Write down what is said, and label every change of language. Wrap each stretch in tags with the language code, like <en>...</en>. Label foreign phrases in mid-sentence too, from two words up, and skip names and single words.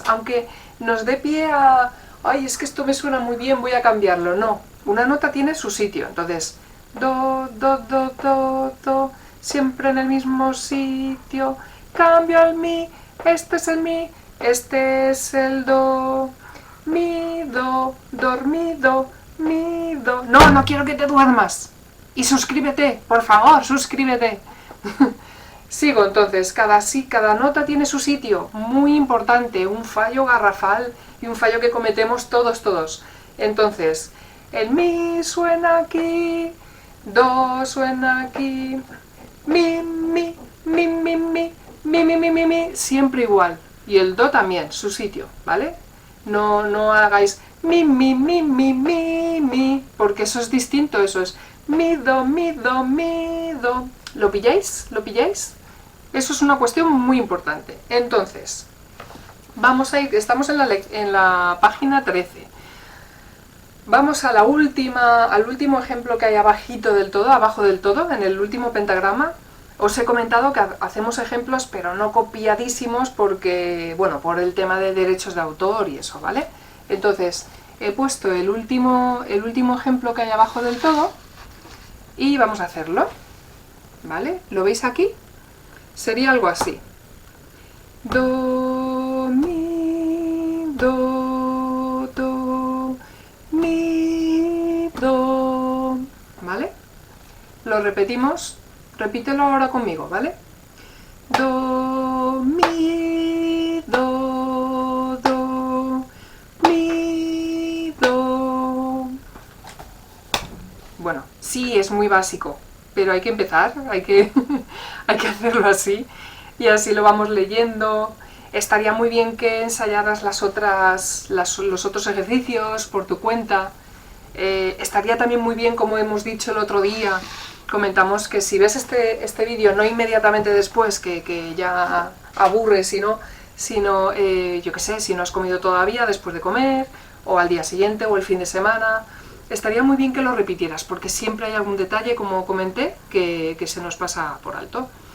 <es>Aunque nos dé pie a, ay, es que esto me suena muy bien, voy a cambiarlo. No, una nota tiene su sitio. Entonces, do, do, do, do, do, siempre en el mismo sitio. Cambio al mi. Este es el mi, este es el do, mi, do, dormido, mi, do. No, no quiero que te duermas. Y suscríbete, por favor, suscríbete. Sigo entonces, cada nota tiene su sitio, muy importante, un fallo garrafal y un fallo que cometemos todos. Entonces, el mi suena aquí, do suena aquí, mi, siempre igual. Y el do también, su sitio, ¿vale? No hagáis mi, porque eso es distinto, eso es mi, do, mi, do, mi, do. ¿Lo pilláis? ¿Lo pilláis? Eso es una cuestión muy importante. Entonces, vamos a ir, estamos en la página 13. Vamos a al último ejemplo que hay abajito del todo, abajo del todo, en el último pentagrama. Os he comentado que hacemos ejemplos, pero no copiadísimos porque, bueno, por el tema de derechos de autor y eso, ¿vale? Entonces, he puesto el último ejemplo que hay abajo del todo, Y vamos a hacerlo, ¿vale? ¿Lo veis aquí? Sería algo así. Do, mi, do, mi, do, ¿vale? Lo repetimos, repítelo ahora conmigo, ¿vale? Do, mi, do, mi, do. Bueno, sí, es muy básico, pero hay que empezar, hay que hacerlo así, y así lo vamos leyendo. Estaría muy bien que ensayaras los otros ejercicios por tu cuenta. Estaría también muy bien, como hemos dicho el otro día, comentamos que si ves este vídeo no inmediatamente después, que ya aburre, sino yo qué sé, si no has comido todavía, después de comer, o al día siguiente, o el fin de semana, estaría muy bien que lo repitieras, porque siempre hay algún detalle, como comenté, que se nos pasa por alto.</es>